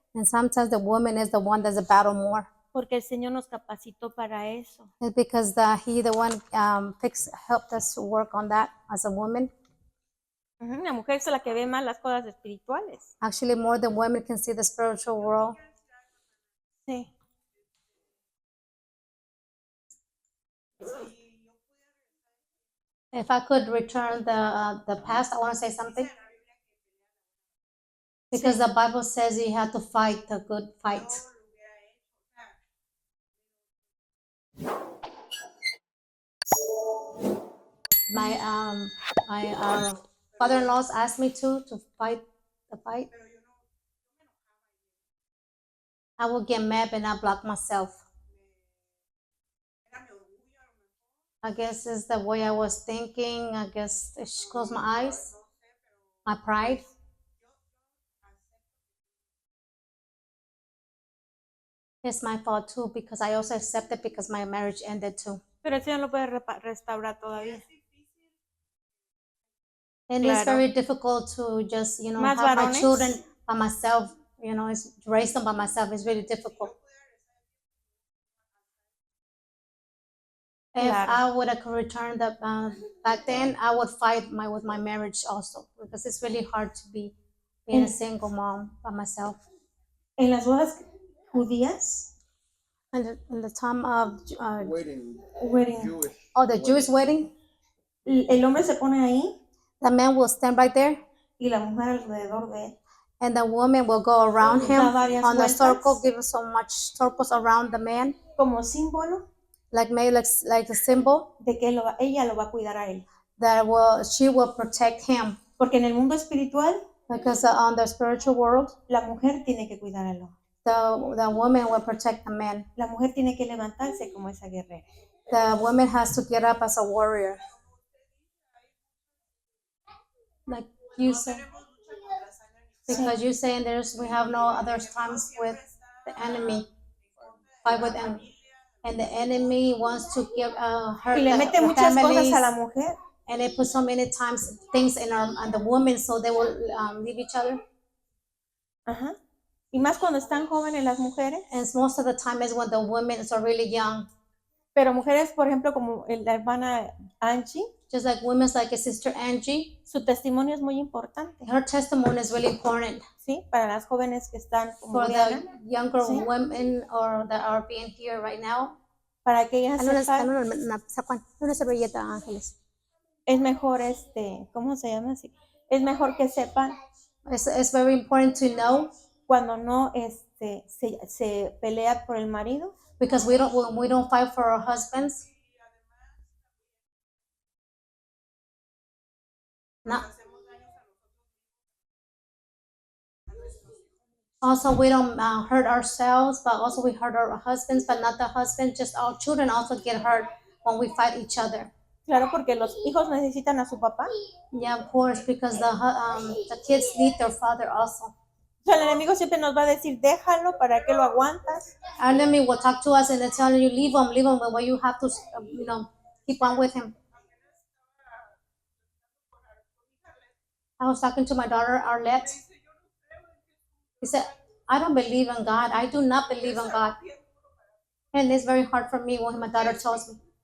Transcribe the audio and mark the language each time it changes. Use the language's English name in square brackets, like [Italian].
[English] And sometimes the woman is the one that's a battle more. [Spanish] porque el Señor nos capacitó para eso. [English] It's because he the one helped us to work on that as a woman. [Spanish] Ujú, la mujer es la que ve más las cosas espirituales. [English] Actually, more than women can see the spiritual world. [Spanish] Sí. [English] If I could return the past, I want to say something. because the Bible says you have to fight the good fight. My father-in-laws asked me to fight the fight. I would get mad and I block myself. I guess it's the way I was thinking. I guess I should close my eyes. My pride. It's my fault too because I also accepted because my marriage ended too. [Spanish] Pero el Señor lo puede restaurar todavía. [English] And it's [Spanish] Claro. [English] very difficult to just, [Spanish] Más [English] have my [Spanish] varones. [English] children by myself. It's raise them by myself. It's really difficult. If [Spanish] Claro. [English] I would have returned back then, I would fight with my marriage also because it's really hard to be being a single mom by myself. [Spanish] En las bodas judías, [English] In the time of Wedding. wedding, the Jewish wedding, [Spanish] el hombre se pone ahí [English] the man will stand right there [Spanish] y la mujer alrededor de él. [English] and the woman will go around him [Spanish] Da varias [English] on the [Spanish] vueltas. [English] circle, giving so much circles around the man, [Spanish] Como símbolo [English] like a symbol [Spanish] de que ella lo va a cuidar a él. [English] that she will protect him. [Spanish] Porque en el mundo espiritual, [English] Because on the spiritual world, [Spanish] la mujer tiene que cuidar al hombre. [English] the woman will protect the man. [Spanish] La mujer tiene que levantarse como esa guerrera. [English] The woman has to get up as a warrior. Like you said, because you're saying we have no other times with the enemy, fight with them, and the enemy wants to hurt [Spanish] Y le mete [English] the [Spanish] muchas [English] families, [Spanish] cosas a la mujer. [English] and they put so many times things on the women so they will leave each other. [Spanish] Ajá. Y más cuando están jóvenes las mujeres. [English] And most of the time is when the women are really young. [Spanish] Pero mujeres, por ejemplo, como la hermana Angie, [English] Just like women, like a sister Angie, [Spanish] su testimonio es muy importante, [English] her testimony is really important [Spanish] ¿sí? Para las jóvenes que están como [English] for [Spanish] Diana, [English] the younger [Spanish] Sí. [English] women or that are being here right now. [Spanish] para que ellas sepan, Una servilleta, Ángeles. es mejor, ¿cómo se llama así? Es mejor que sepan [English] It's very important to know [Spanish] cuando no se pelea por el marido, [English] because we don't fight for our husbands. [Spanish] No. [English] Also, we don't hurt ourselves, but also we hurt our husbands, but not the husband. Just our children also get hurt when we fight each other. [Spanish] claro, porque los hijos necesitan a su papá. [English] Yeah, of course, because the kids need their father also. [Spanish] O sea, el enemigo siempre nos va a decir, déjalo, ¿para qué lo aguantas? [English] Our enemy will talk to us and they tell you, leave him, but you have to, keep on with him. I was talking to my daughter, Arlette. He said, I don't believe in God. I do not believe in God. And it's very hard for me when my daughter tells me.